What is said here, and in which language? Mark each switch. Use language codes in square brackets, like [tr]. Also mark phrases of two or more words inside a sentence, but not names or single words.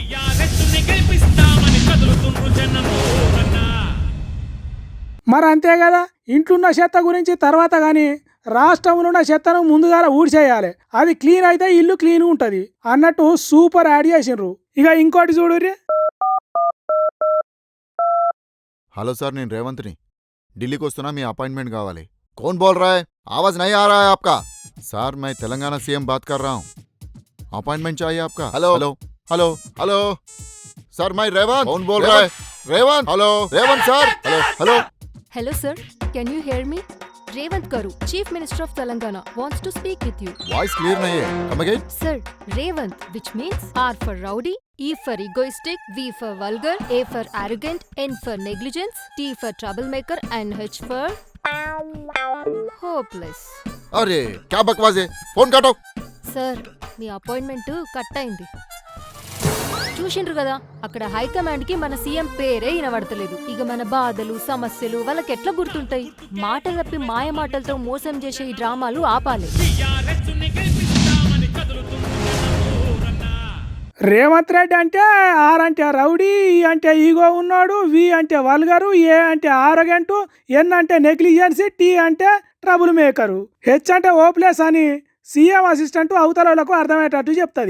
[te] మరి అంతే కదా, ఇంట్లున్న చెత్త గురించి తర్వాత కానీ రాష్ట్రంలో ఉన్న చెత్తను ముందుగా ఊడ్చేయాలి. అది క్లీన్ అయితే ఇల్లు క్లీన్ ఉంటుంది అన్నట్టు [en] super ad [te] చేసిండ్రు. ఇక ఇంకోటి చూడుర్రి. [en] hello sir, [te] నేను రేవంత్ని. ఢిల్లీకి వస్తున్నా, మీ अपॉइंटमेंट కావాలి. [hi] कौन बोल रहा है? आवाज नहीं आ रहा है आपका. सर मैं तेलंगाना सीएम बात कर रहा हूँ. अपॉइंटमेंट चाहिए आपका. [en] hello hello hello hello sir, मैं रेवंत. [hi] कौन बोल रहा है? रेवंत. [en] hello Revanth sir. hello hello Hello sir, can you hear me? Revant Garu, Chief Minister of Telangana, wants to speak with you. voice clear नहीं है. come again. Sir, Revant, which means R for rowdy, E for egoistic, V for vulgar, A for arrogant, N for negligence, T for troublemaker, and H for hopeless. [hi] अरे क्या बकवास है, फोन काटो. [te] Sir, మీ [en] appointment cut [te] అయింది. చూసిండ్రు కదా, అక్కడ హైకమాండ్ కి మన సీఎం పేరే వినబడతలేదు. ఇక మన బాధలు సమస్యలు వాళ్ళకెట్లా గుర్తుంటాయి? మాట తప్పి మాయ మాటలతో మోసం చేసే ఈ డ్రామాలు ఆపాలి. రేవంత్ రెడ్డి అంటే ఆర్ అంటే రౌడీ, ఈ అంటే ఈగో ఉన్నాడు, వి అంటే వల్గరు, ఏ అంటే ఆరోగెంటు, ఎన్ అంటే నెగ్లిజెన్సీ, టీ అంటే [en] trouble maker, [te] హెచ్ అంటే ఓప్లెస్ అని [en] CM assistant [te] అవతలకు అర్థమయ్యేటట్టు చెప్తుంది.